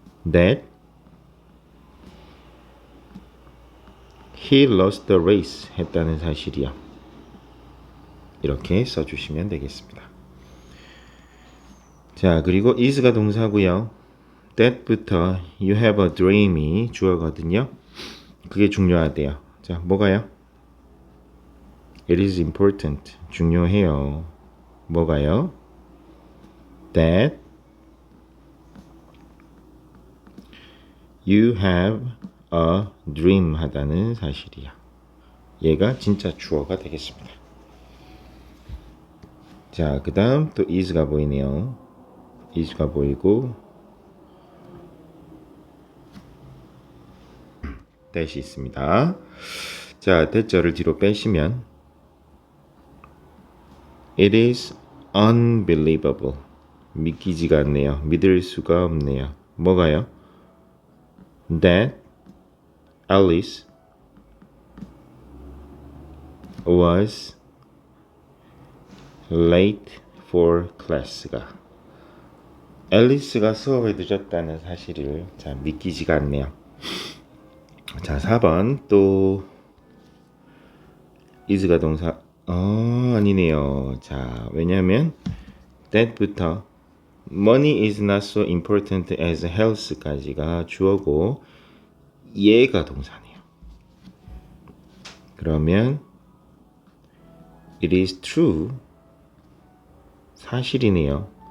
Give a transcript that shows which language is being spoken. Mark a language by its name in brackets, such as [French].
[English] That he lost the race [Korean] 했다는 사실이요. 이렇게 써주시면 되겠습니다. 자, 그리고 is가 동사고요. that부터 you have a dream이 주어거든요. 그게 중요하대요. 자, 뭐가요? [English] It is important. [Korean] 중요해요. 뭐가요? [English] That you have a dream [Korean] 하다는 사실이야. 얘가 진짜 주어가 되겠습니다. 자, 그 다음 또 is가 보이네요. is가 보이고 that이 있습니다. 자, that절을 뒤로 빼시면 [English] It is unbelievable. [Korean] 믿기지가 않네요. 믿을 수가 없네요. 뭐가요? [English] That Alice was late for class [Korean] 가 앨리스가 수업에 늦었다는 사실을 자 믿기지가 않네요. 자, 4번 또 is가 동사 아니네요. 자, 왜냐하면 that부터 [English] money is not so important as health [Korean] 까지가 주어고 얘가 동사네요. 그러면 [English] it is true [Korean] 사실이네요.